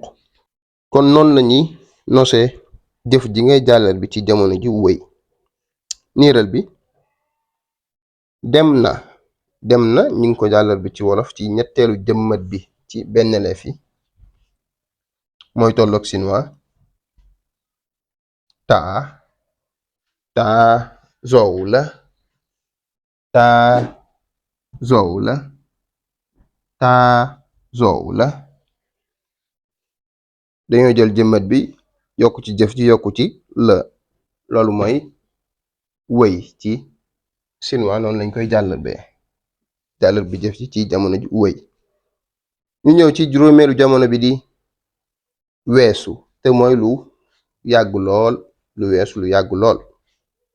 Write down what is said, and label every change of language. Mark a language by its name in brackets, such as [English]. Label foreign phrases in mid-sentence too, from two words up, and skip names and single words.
[Wolof] kon noonu lañuy nosee jëf ji ngay jàllar bi ci jamono ji wëy. niiral bi dem na. dem na ñu ngi ko jàllar bi ci wolof ci ñetteelu jëmmat bi ci benn leef yi mooy tolloog sinwaa taa taa zow la taa zow la taa zow la. dañoo jël jëmmat bi yokku ci jëf ji yokku ci la loolu mooy wëy ci sinwaa noonu lañ koy jàllar bi jëf ji ci jamono ji wëy. ñu ñëw ci juróomeelu jamono bi di weesu te mooy lu yàgg lool lu weesu lu yàgg lool.